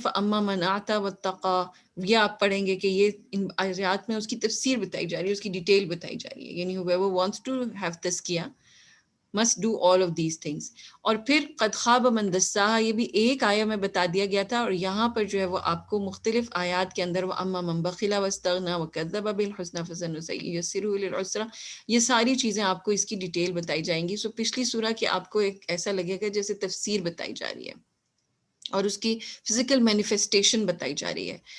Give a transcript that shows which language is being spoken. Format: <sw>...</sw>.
<ar>فَأَمَّا مَنْ أَعْطَىٰ وَاتَّقَىٰ</ar> <ur>یہ آپ پڑھیں گے کہ یہ ان آیات میں اس کی تفسیر بتائی جا رہی ہے، اس کی ڈیٹیل بتائی جا رہی ہے. یعنی</ur> <en>whoever wants to have</en> <ur>تزکیہ</ur> <en>must do all of these things.</en> <ur>اور پھر قد خواب من دساہا یہ بھی ایک آیہ میں بتا دیا گیا تھا، اور یہاں پر جو ہے وہ آپ کو مختلف آیات کے اندر</ur> <ar>وَأَمَّا مَن بَخِلَ وَاسْتَغْنَىٰ وَكَذَّبَ بِالْحُسْنَىٰ فَسَنُيَسِّرُهُ لِلْعُسْرَىٰ</ar> <ur>یہ ساری چیزیں آپ کو اس کی ڈیٹیل بتائی جائیں گی. سو پچھلی سورہ کی آپ کو ایک ایسا لگے گا جیسے تفسیر بتائی جا رہی ہے اور اس کی فزیکل مینیفیسٹیشن بتائی جا رہی ہے.</ur>